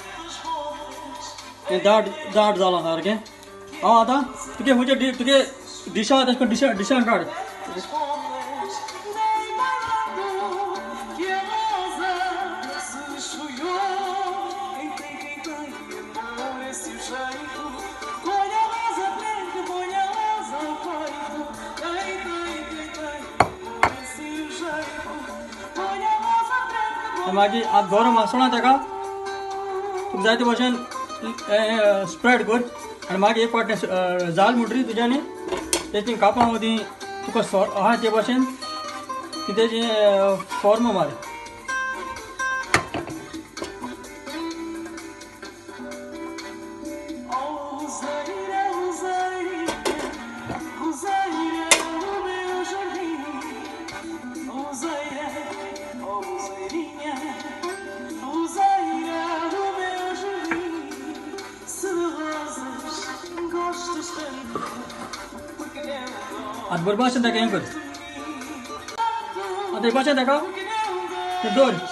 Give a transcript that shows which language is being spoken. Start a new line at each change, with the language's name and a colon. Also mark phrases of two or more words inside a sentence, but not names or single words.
Konkani: तें दाट जालां सारकें हांव आतां तुगे डिशा डिशान काढ.
Portuguese: Respondes, vem bailando, que a rosa se esfriou. Quem tem amor esse jeito, põe a rosa preta, põe a rosa ao peito. Quem tem amor esse jeito, põe a rosa preta,
Konkani: मागीर आतां गरम आसतना ताका तुका जाय ते भशेन स्प्रेड कर आनी मागीर एक फावट जाल म्हणटरी तुज्यानी तेची कापां मदीं तुका आहा ते भशेन तेजी फॉर्म मार.
Portuguese: Roseira, roseira do meu jardim. Roseira, oh roseirinha, roseira do meu jardim. Se de rosas gostas tanto, porque não
Konkani: आतां बरोबर भाशेन ताका हें कर. आतां हे भाशेन ताका ते दवर.